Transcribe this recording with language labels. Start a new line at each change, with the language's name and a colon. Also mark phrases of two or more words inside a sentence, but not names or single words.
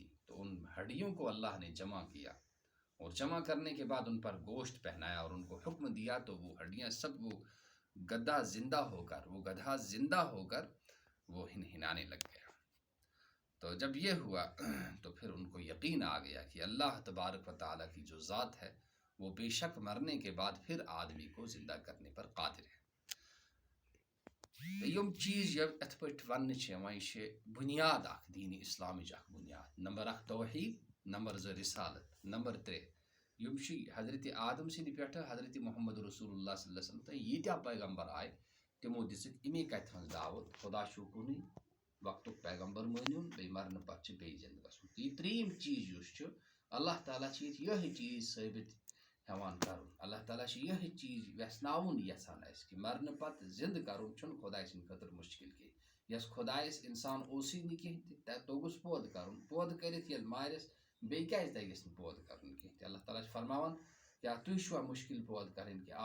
Urdu: تو ان ہڈیوں کو اللہ نے جمع کیا، اور جمع کرنے کے بعد ان پر گوشت پہنایا اور ان کو حکم دیا، تو وہ ہڈیاں سب، وہ گدھا زندہ ہو کر وہ ہنہنانے لگ گیا. تو جب یہ ہوا تو پھر ان کو یقین آ گیا کہ اللہ تبارک و تعالیٰ کی جو ذات ہے وہ بے شک مرنے کے بعد پھر آدمی کو زندہ کرنے پر قادر ہے.
Kashmiri: یم چیز ات پہ ون یہ بنیاد اخ دین اسلامچ اخ بنیاد نمبر 1 توحید نمبر 2 رسالت نمبر 3 یم حضرت آدم سند پہ حضرت محمد رسول اللہ
Arabic: صلی اللہ علیہ وسلم
Kashmiri: تہ یتیا پیغمبر آئے تمو دِژٕکھ امی کتھ ہن دعوت خدا چھُ کُنُے وقت پیغمبر مٲنِو بیٚیہِ مرنہٕ پتہٕ چھُ بیٚیہِ زندٕ گژھُن تہٕ یہ ترٛیٚیِم چیٖز یُس چھُ اللہ تعالیٰ چھِ ییٚتہِ یِہے چیٖز ثٲبت ہٮ۪وان کرُن اللہ تعالیٰ چھِ یِہے چیٖز ویژھناوُن یژھان اَسہِ کہِ مرنہٕ پتہٕ زندٕ کرُن چھُنہٕ خۄداے سٕنٛدِ خٲطرٕ مُشکل کینٛہہ یۄس خۄدایس انسان اوسُے نہٕ کینٛہہ تہِ توٚگُس پٲدٕ کرُن پٲدٕ کٔرِتھ ییٚلہِ مارٮ۪س بیٚیہِ کیازِ تگٮ۪س نہٕ پٲدٕ کرُن کینٛہہ تہِ اللہ تعالیٰ چھُ فرماوان کیٛاہ تُہۍ چھُوا مُشکل پٲدٕ کرٕنۍ کہِ